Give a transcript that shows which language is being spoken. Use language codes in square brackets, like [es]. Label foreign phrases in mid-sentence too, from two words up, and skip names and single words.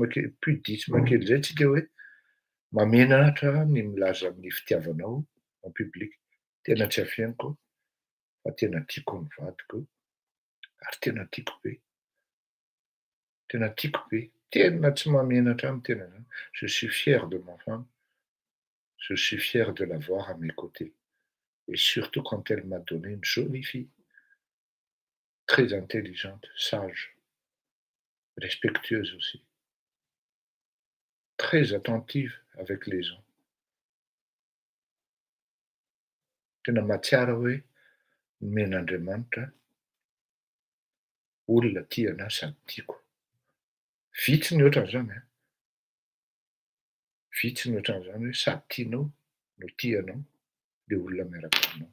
[mg] kely zay tsika hoe mamenatra ny milaza amin'ny fitiavanao [fr] en public [mg] tena tsy afianako fa tena tiako ny vadiko ary tena tiako be tena tiako be tena tsy mamenatra amin'ny tena zany [fr] je suis fier de ma femme je suis fier de la voir à mes côtés et surtout quand elle m'a donné une jolie fille très intelligente, sage, respectueuse aussi, très attentive avec les gens. [mg] Tena mahatsiara hoe men'Andriamanitra olona tia anahy sady tiako. Vitsy ny ohatran'izany a. Vitsy ny ohatran'izany hoe sady tianao no tianao le olona miaraka aminao.